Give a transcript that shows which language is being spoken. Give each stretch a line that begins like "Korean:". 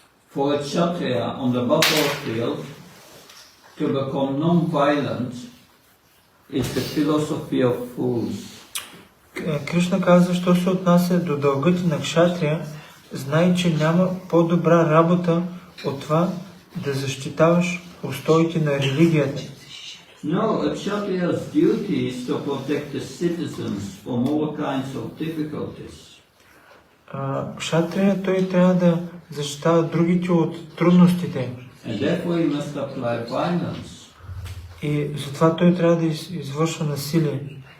English: For a kshatriya on the battlefield, to become non-violent is the philosophy of fools.
Bulgarian: Кришна казва, що се отнася до дълга ти на кшатрия, знай, че няма по-добра работа от това да защитаваш устоите на религията.
English: No, a kshatriya's duty is to protect the citizens from all kinds of difficulties.
Bulgarian: Кшатрия, той трябва да защитава другите от трудностите.
English: And therefore he must apply violence.
Bulgarian: И затова той трябва да извършва насилие.